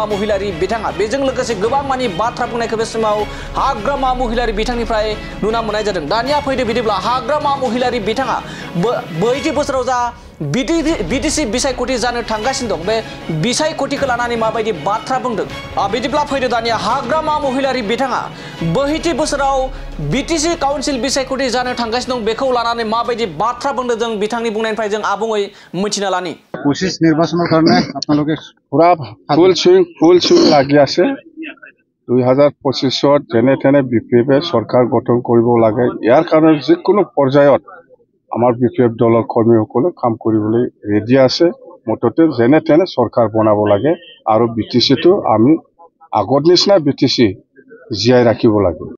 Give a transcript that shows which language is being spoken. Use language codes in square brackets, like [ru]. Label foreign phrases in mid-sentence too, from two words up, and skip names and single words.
[brx] महिलारि बिथाङा बेजों लोगोसे गोबां मानि बाथ्रा बुंनायखौ बे समाव हाग्रामा महिलारि बिथांनिफ्राय नुना मोननाय जादों दानिया फैदो बिदिब्ला हाग्रामा महिलारि बिथाङा 20 बोसोराव जा बिटिसि बिसायख'थि जानो थांगासिनो दं बे बिसायख'थिखौ लानानै माबायदि बाथ्रा बुंदों बिदिब्ला फैदो दानिया हाग्रामा महिलारि बिथाङा 20 बोसोराव बिटिसि काउन्सिल बिसायख'थि जानो थांगासिनो दं बेखौ लानानै माबायदि बाथ्रा बुंदों जों बिथांनि बुंनायनिफ्राय जों आबुङै मिथिना लानि [bn] পঁচিশ নির্বাচনের কারণে আপনাদের [as] পুরা [en] full swing [as] লাগি আছে 2025 যেনে তেনে বিপিএফ সরকার গঠন কৰিব লাগে ইয়াৰ কাৰণে যিকোনো পৰ্যায়ত আমাৰ বিপিএফ দলৰ কৰ্মীসকলে কাম কৰিবলৈ ৰেডি আছে মততে যেনে তেনে সরকার বনাব লাগে আৰু বিটিসিটো আমি আগৰ নিচিনা বিটিসি জীয়াই ৰাখিব লাগে